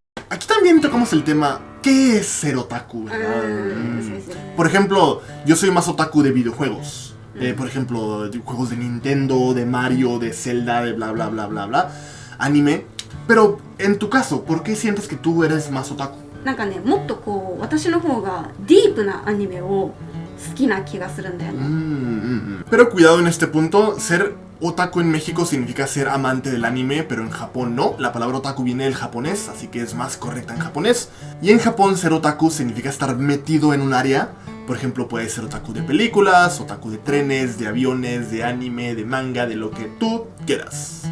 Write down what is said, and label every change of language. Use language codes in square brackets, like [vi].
[es] Aquí también tocamos el tema, ¿qué es ser otaku? Por ejemplo, yo soy más otaku de videojuegos. Por ejemplo, de juegos de Nintendo, de Mario, de Zelda, de bla bla bla bla bla. Anime. Pero en tu caso, ¿por qué sientes que tú eres más otaku? [ja] なんかね、もっとこう私の方がディープなアニメを好きな気がするんだよね。 [es] Pero cuidado en este punto, ser otaku en México significa ser amante del anime, pero en Japón no. La palabra otaku viene del japonés, así que es más correcta en japonés. Y en Japón ser otaku significa estar metido en un área Por ejemplo, puedes ser otaku de películas, otaku de trenes, de aviones, de anime, de manga, de lo que tú quieras.